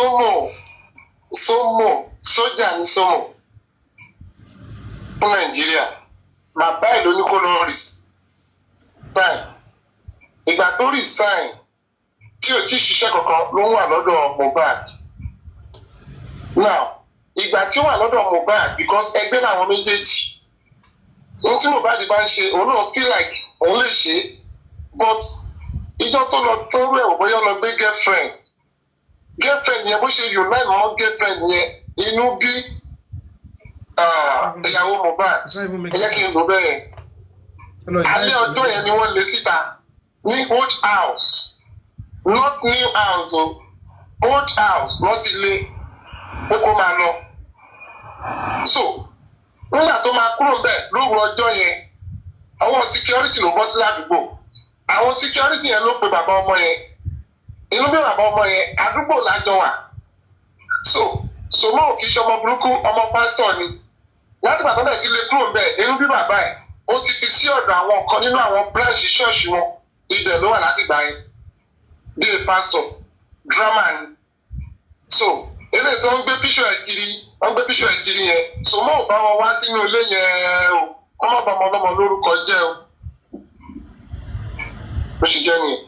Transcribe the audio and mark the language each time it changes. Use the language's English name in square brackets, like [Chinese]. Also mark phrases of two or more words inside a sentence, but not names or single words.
[Yoruba] Sójà ní Somo fún Nàìjíríà bàbá ẹ̀ ló ní kó lọ resign ìgbà tó resign tí ò tí ṣiṣẹ́ kankan ló wà lọ́dọ̀ Mohbad now ìgbà tí ó wà lọ́dọ̀ Mohbad because ẹgbẹ́ làwọn méjèèjì ohun tí Mohbad bá ń ṣe òun náà [English] feel like [Yoruba] òun lè ṣe but ìjọ tó lọ tó rẹ̀ ò bóyá lọ gbé girlfriend yẹn bó ṣe unite mọ́ girlfriend yẹn inú bí ìyàwó Mohbad ẹ jẹ́ kí n lò bẹ́ẹ̀ alẹ́ ọjọ́ yẹn ni wọ́n lé síta ní [English] old house not new house [Yoruba] o [English] old house [Yoruba] wọ́n ti lé pé kó máa lọ so nígbà tó máa kúrò bẹ́ẹ̀ lóru ọjọ́ yẹn àwọn security ló bọ́ sí ládùúgbò àwọn security yẹn ló pe bàbá ọmọ yẹn inú bí bàbá ọmọ yẹn àdúgbò lájọ wà so Somo kì í ṣe ọmọ burúkú ọmọ pásítọ̀ ni láti bàtọ́ náà ti lè kúrò bẹ́ẹ̀ inú bí bàbá ẹ̀ ó ti fi sí ọ̀dọ̀ àwọn kan nínú àwọn branch ṣọ́ọ̀ṣì wọn ibẹ̀ ló wà láti gbà yẹn bí i pásítọ̀ drama ni so eléyìí tó ń gbé píṣọ̀ ẹ̀ kiri yẹn Somo ò bá wọn wá sínú ilé yẹn o kọ́ má bá ọmọ ọlọ́mọ lórúkọ jẹ́ o bó ṣe jẹ́ nìyẹn.